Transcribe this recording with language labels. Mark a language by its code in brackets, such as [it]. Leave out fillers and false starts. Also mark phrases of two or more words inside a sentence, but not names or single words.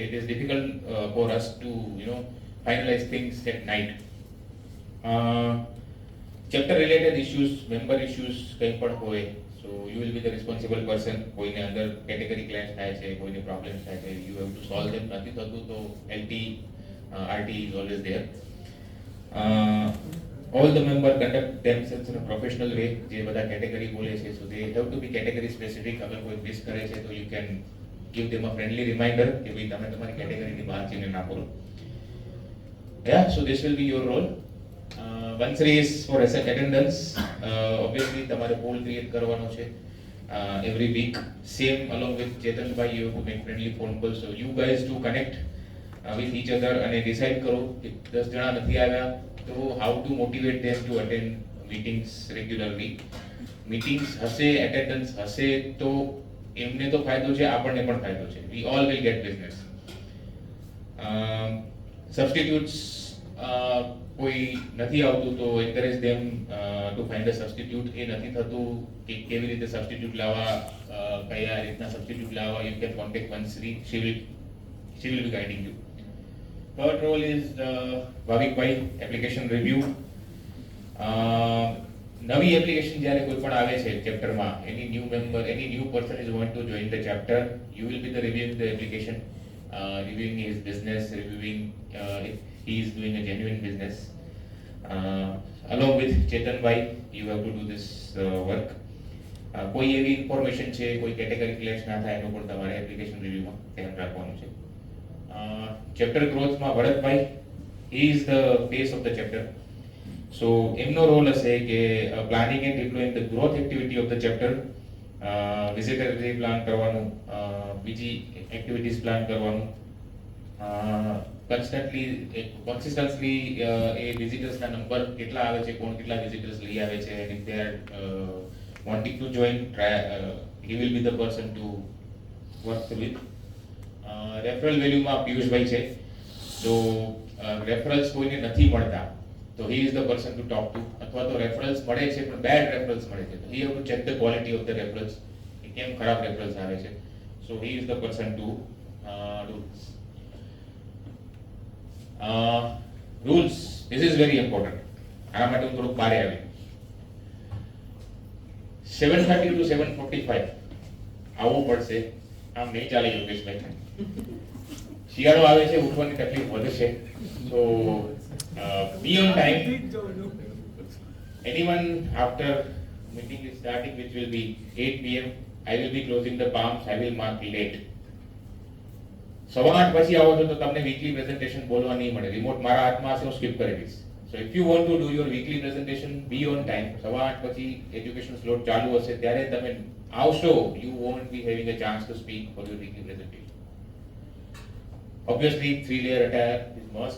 [en] It is difficult for us to finalize things at night. chapter related issues, member issues [gu] કંઈ પણ હોય, [en] so you will be the responsible person. [gu] કોઈને અંદર [en] category clash [gu] થાય છે, કોઈને પ્રોબ્લેમ્સ થાય છે, [en] you have to solve them. [gu] નથી થતું તો [en] LT, RT is always there. All the member conduct themselves in a professional way. [gu] જે બધા કેટેગરી બોલે છે, [en] so they have to be category specific. [gu] અગર કોઈ મિસ કરે છે તો [en] you can give them a friendly reminder [gu] કે ભાઈ તમે તમારી કેટેગરીની બહાર જઈને ના બોલો. [en] Yeah, so this will be your role. Vansri is for attendance. Obviously તમારે poll create [gu] કરવાનો છે [en] every week. Same along with Chetan bhai, you have to make friendly phone calls, so you guys to connect with each other [gu] અને decide કરો કે 10 જણા નથી આવ્યા તો [en] how to motivate them to attend meetings regularly. [gu] meetings હશે, attendance હશે તો એમને તો ફાયદો છે, આપણને પણ ફાયદો છે. [en] we all will get business. substitutes [gu] કોઈ નથી આવતું તો [en] encourage them to find a substitute. [gu] એ નથી થતું કે કેવી રીતે substitute લાવવા, કયા રીતના substitute લાવવા, [en] you can contact Vansri. she will be guiding you. Third role is Bhavik bhai, application review. [gu] નવી એપ્લિકેશન જ્યારે કોઈ પણ આવે છે ચેપ્ટરમાં, [en] any new member, any new person is going to join the chapter, you will be the reviewing the application, reviewing his business, reviewing if he is doing a genuine business. Along with Chetan bhai, you have to do this work. [gu] કોઈ એવી ઇન્ફોર્મેશન છે, કોઈ [en] category clash [gu] ના થાય એનું પણ તમારે એપ્લિકેશન રિવ્યુમાં ધ્યાન રાખવાનું છે. ચેપ્ટર ગ્રોથમાં ભરતભાઈ, [en] he is the face of the chapter. So [gu] એમનો રોલ હશે કે [en] planning and deploying the growth activity of the chapter. [gu] વિઝિટર પ્લાન કરવાનું, બીજી એક્ટિવિટીઝ પ્લાન કરવાનું, કન્સિસ્ટન્ટલી એ વિઝિટર્સના નંબર કેટલા આવે છે, કોણ કેટલા વિઝિટર્સ લઈ આવે છે, [en] and if they are wanting to join, he will be the person to work with. [gu] રેફરલ વેલ્યુમાં પિયુષભાઈ છે, તો રેફરલ્સ કોઈને નથી મળતા તો [en] he is the person to talk to. [gu] અથવા તો રેફરલ્સ મળે છે પણ [en] bad referrals [gu] મળે છે તો [en] he have to check the quality of the referrals, [gu] કે કેમ ખરાબ રેફરલ્સ આવે છે. [en] so he is the person to do this. rules, this is very important. [gu] આના માટે હું થોડુંક બારે આવી. 7:30 to 7:45 આવવું પડશે. આમ નહીં ચાલે યોગેશભાઈ. શિયાળો આવે છે, ઉઠવાની તકલીફ વધશે. [en] so be on time. anyone after meeting is starting, which will be 8 p.m, I will be closing the palms, I will mark late. [gu] 8:15 પછી આવો છો તો તમને [en] weekly presentation [gu] બોલવા નહીં મળે. રિમોટ મારા હાથમાં હશે, હું સ્કીપ કરી દઈશ. [en] so if you want to do your weekly presentation, be on time. [gu] 8:15 પછી [en] education slot [gu] ચાલુ હશે ત્યારે તમે આવશો, [en] you won't be having a chance to speak for your weekly presentation. obviously 3-layer attire is must.